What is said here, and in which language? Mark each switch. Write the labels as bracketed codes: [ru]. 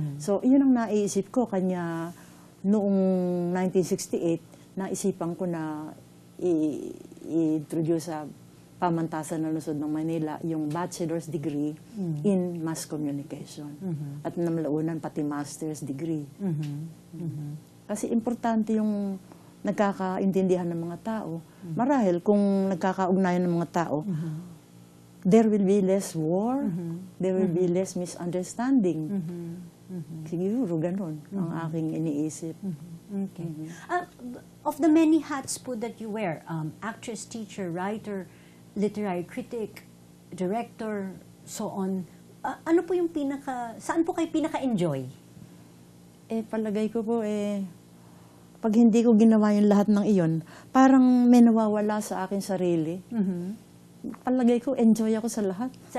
[tl] So, yun ang naiisip ko. Kanya noong 1968, naisipan ko na i-introduce sa Pamantasan ng Lungsod ng Manila yung bachelor's degree in mass communication. At namalaunan pati master's degree. Kasi importante yung nagkakaintindihan ng mga tao. Marahil kung nagkakaugnayan ng mga tao, [en] there will be less war, there will be less misunderstanding. [tl] Siguro ganun ang aking iniisip. Okay. [en] Of the many hats po that you wear, actress, teacher, writer, literary critic, director, so on, [tl] ano po yung saan po kayo pinaka-enjoy? Palagay ko po, pag hindi ko ginawa yung lahat ng iyon, parang may nawawala sa akin sarili. Palagay ko, enjoy ako sa lahat.